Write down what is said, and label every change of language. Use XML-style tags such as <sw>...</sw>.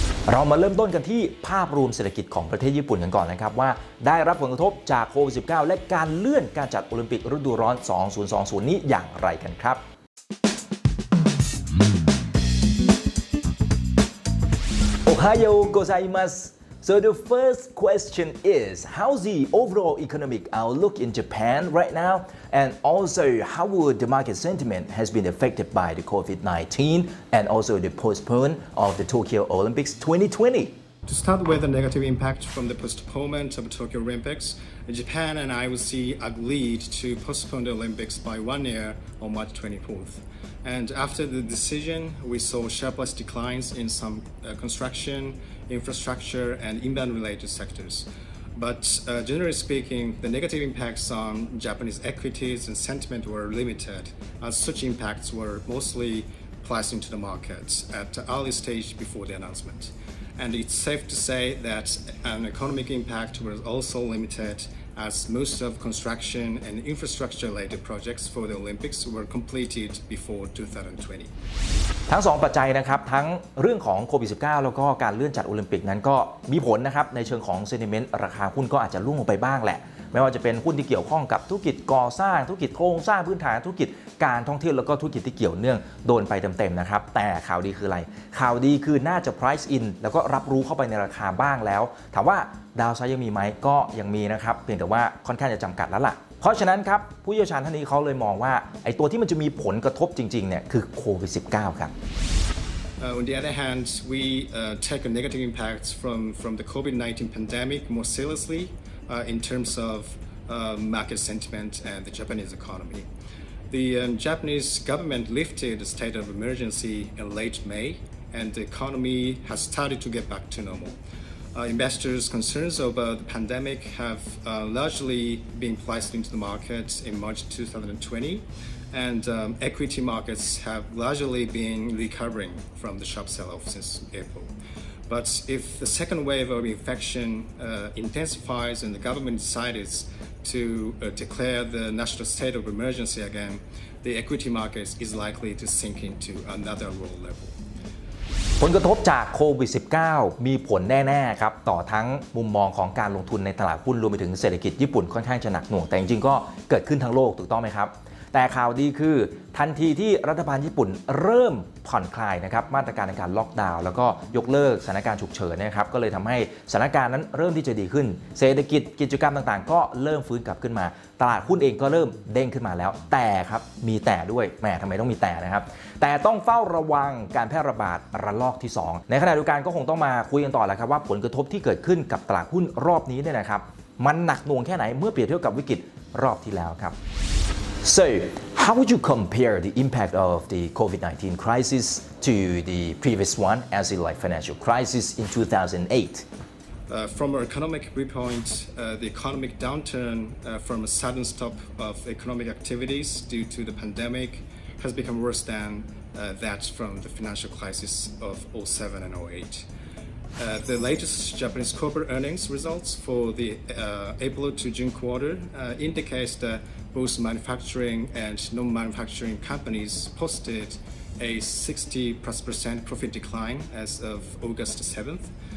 <th>เรามาเริ่มต้นกันที่ภาพรวมเศรษฐกิจของประเทศญี่ปุ่นกันก่อนนะครับว่าได้รับผลกระทบจากโควิด -19 และการเลื่อนการจัดโอลิมปิกฤดูร้อน 2020 นี้อย่างไรกันครับ</th> <ja>Ohayo gozaimasu.</ja> <en>So the first question is, how's the overall economic outlook in Japan right now? And also, how would the market sentiment has been affected by the COVID-19 and also the postponement of the Tokyo Olympics 2020? To start with the negative impact from the postponement of Tokyo Olympics, Japan and I will see agreed to postpone the Olympics by 1 year on March 24th. And after the decision, we saw sharpest declines in some construction, infrastructure, and inbound-related sectors. But generally speaking, the negative impacts on Japanese equities and sentiment were limited, as such impacts were mostly priced into the markets at the early stage before the announcement. And it's safe to say that an economic impact was also limited as most of construction and infrastructure-related projects for the Olympics were completed before 2020.</en> <th>ทั้ง2ปัจจัยนะครับทั้งเรื่องของโควิด -19 แล้วก็การเลื่อนจัดโอลิมปิกนั้นก็มีผลนะครับในเชิงของ sentiment ราคาหุ้นก็อาจจะร่วงลงไปบ้างแหละไม่ว่าจะเป็นหุ้นที่เกี่ยวข้องกับธุรกิจก่อสร้างธุรกิจโครงสร้างพื้นฐานธุรกิจการท่องเที่ยวแล้วก็ธุรกิจที่เกี่ยวเนื่องโดนไปเต็มๆนะครับแต่ข่าวดีคืออะไรข่าวดีคือน่าจะ price in แล้วก็รับรู้เข้าไปในราคาบ้างแล้วถามว่า ดาวไซด์ยังมีไหมก็ยังมีนะครับเพียงแต่ว่าค่อนข้างจะจำกัดแล้วล่ะเพราะฉะนั้นครับผู้เชี่ยวชาญท่านนี้เขาเลยมองว่าไอ้ตัวที่มันจะมีผลกระทบจริงๆเนี่ยคือโควิด -19 ครับ</th> <en>On the other hand, we take a negative impact from the COVID-19 pandemic more seriously in terms of market sentiment and the Japanese economy. The Japanese government lifted the state of emergency in late May, and the economy has started to get back to normal. Investors' concerns about the pandemic have largely been priced into the market in March 2020, and equity markets have largely been recovering from the sharp sell-off since April. But if the second wave of infection intensifies and the government decides to declare the national state of emergency again, the equity market is likely to sink into another low level.</en> <th>ผลกระทบจากโควิด -19 มีผลแน่ๆครับต่อทั้งมุมมองของการลงทุนในตลาดหุ้นรวมไปถึงเศรษฐกิจญี่ปุ่นค่อนข้างจะหนักหน่วงแต่จริงๆก็เกิดขึ้นทั้งโลกถูกต้องไหมครับแต่ข่าวดีคือ ทันทีที่รัฐบาลญี่ปุ่นเริ่มผ่อนคลายนะครับมาตรการในการล็อกดาวน์แล้วก็ยกเลิกสถานการณ์ฉุกเฉินนะครับก็เลยทำให้สถานการณ์นั้นเริ่มที่จะดีขึ้นเศรษฐกิจกิจกรรมต่างๆก็เริ่มฟื้นกลับขึ้นมาตลาดหุ้นเองก็เริ่มเด้งขึ้นมาแล้วแต่ครับมีแต่ด้วยแหมทำไมต้องมีแต่นะครับ แต่ต้องเฝ้าระวังการแพร่ระบาดระลอกที่2ในขณะเดียวกันก็คงต้องมาคุยกันต่อแหละครับว่าผลกระทบที่เกิดขึ้นกับตลาดหุ้นรอบนี้เนี่ยนะครับมันหนักหน่วงแค่ไหนเมื่อเปรียบเทียบกับวิกฤตรอบที่แล้วครับ</th> <en>So how would you compare the impact of the COVID-19 crisis to the previous one, as in like financial crisis in 2008? From our economic viewpoint, the economic downturn from a sudden stop of economic activities due to the pandemic has become worse than that from the financial crisis of 07 and 08. The latest Japanese corporate earnings results for the April to June quarter indicates that both manufacturing and non-manufacturing companies posted a 60+% profit decline as of August 7th.</en>